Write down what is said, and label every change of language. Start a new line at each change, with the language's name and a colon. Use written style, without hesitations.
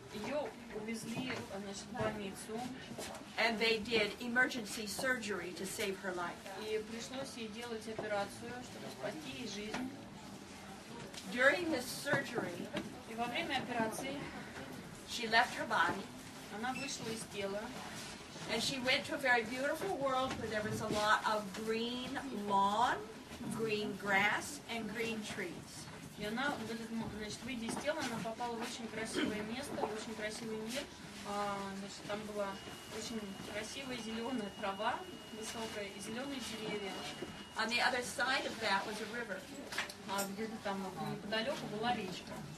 Russian: Ее увезли, значит, в больницу.
English: And they did emergency surgery to save her life.
Russian: И пришлось ей делать операцию, чтобы спасти ей жизнь.
English: During this surgery,
Russian: И во время операции
English: she left her body.
Russian: Она вышла из тела.
English: And she went to a very beautiful world where there was a lot of green lawn, green grass, and green trees.
Russian: И она, значит, выйдя из тела, она попала в очень красивое место, в очень красивый мир. Значит, там была очень красивая зеленая трава, высокая, и зеленые деревья.
English: On the other side of that was a river.
Russian: Где-то там неподалеку была речка.